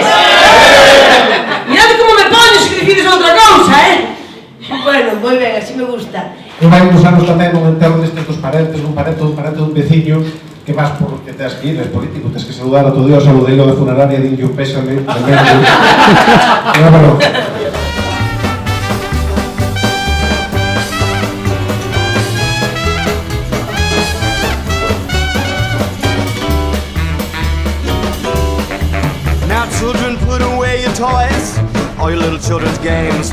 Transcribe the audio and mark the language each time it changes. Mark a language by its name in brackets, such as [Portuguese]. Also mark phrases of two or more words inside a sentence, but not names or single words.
[Spanish] Mirad como me pones [Galician] que decides outra cousa, Bueno, moi ben, así me gusta. E vai uns anos tamén un enterro destes dos parentes, un parente dun veciño, que vas por que tes que ir, es político, tes que saludar a todo Dios, saludeiro de funeraria, dinlle un pésame, pero... [English] Children, put away your toys, all your little children's games.